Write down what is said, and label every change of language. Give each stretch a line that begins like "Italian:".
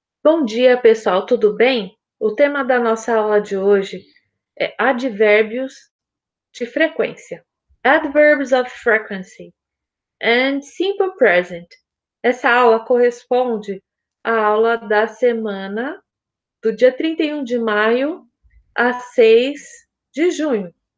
Portuguese: Bom dia, pessoal, tudo bem? O tema da nossa aula de hoje é advérbios de frequência.
English: Adverbs of frequency and simple present.
Portuguese: Essa aula corresponde à aula da semana do dia 31 de maio a 6 de junho.